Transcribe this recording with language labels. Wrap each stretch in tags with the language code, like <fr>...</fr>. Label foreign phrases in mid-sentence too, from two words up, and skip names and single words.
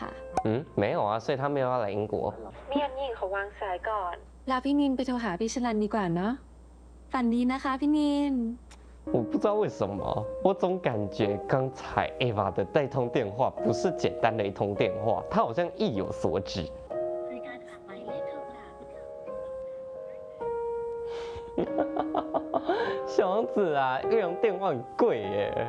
<zh>嗯，没有啊，所以他没有要来英国。</zh> <th>มีอันหญิงเขาวางสายก่อน แล้วพี่นินไปโทรหาพี่ชลันดีกว่าเนาะฝันดีนะคะพี่นิน</th> <zh>我不知道为什么，我总感觉刚才 Ava 的那通电话不是简单的一通电话，她好像意有所指。小王子啊，越洋电话很贵耶！</zh>